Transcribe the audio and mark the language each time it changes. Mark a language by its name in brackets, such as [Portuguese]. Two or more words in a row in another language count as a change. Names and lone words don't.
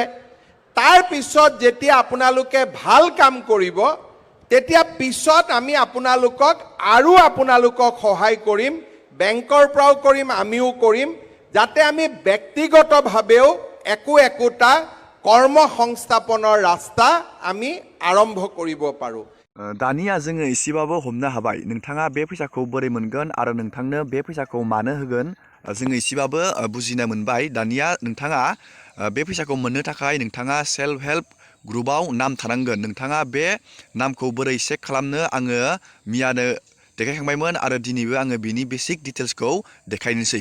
[Assamese] তাৰ পিছত যেতিয়া আপোনালোকে ভাল কাম কৰিব, তেতিয়া পিছত আমি আপোনালোকক সহায় কৰিম, বেংকৰ পৰাও কৰিম, আমিও কৰিম, যাতে আমি ব্যক্তিগতভাৱেও একোটা কৰ্ম সংস্থাপনৰ ৰাস্তা আমি আৰম্ভ কৰিব পাৰোঁ। [Bodo] दानिया जोङो एसेबाबो हमनो हाबाय नोंथाङा बे फैसाखौ बोरै मोनगोन आरो नोंथांनो बे फैसाखौ मानो होगोन। जोङो एसेबाबो बुजिनो मोनबाय। दानिया नोंथाङा बे फैसाखौ मोननो थाखाय नोंथाङा [English] self help group [Bodo] नाम थानांगोन। नोंथाङा बे नामखौ बोरै चेक खालामनो आङो मियानो देखायखांबायमोन आरो दिनैबो आङो बिनि [English] basic details [Bodo] देखायनोसै।